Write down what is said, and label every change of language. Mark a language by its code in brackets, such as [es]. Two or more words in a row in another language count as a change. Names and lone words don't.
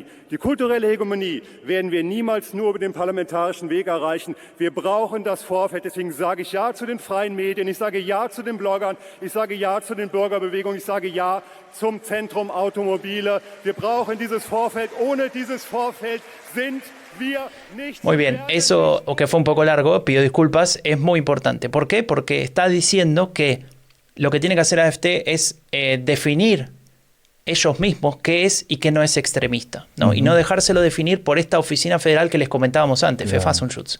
[de] Die kulturelle Hegemonie werden wir niemals nur über den parlamentarischen Weg erreichen. Wir brauchen das Vorfeld. Deswegen sage ich Ja zu den freien Medien, ich sage Ja zu den Bloggern, ich sage Ja zu den Bürgerbewegungen, ich sage Ja zum Zentrum Automobile. Wir brauchen dieses Vorfeld. Ohne dieses Vorfeld sind [es] Muy bien, eso, que fue un poco largo, pido disculpas, es muy importante. ¿Por qué? Porque está diciendo que lo que tiene que hacer AfD es definir ellos mismos qué es y qué no es extremista, ¿no? Y no dejárselo definir por esta oficina federal que les comentábamos antes, Verfassungsschutz.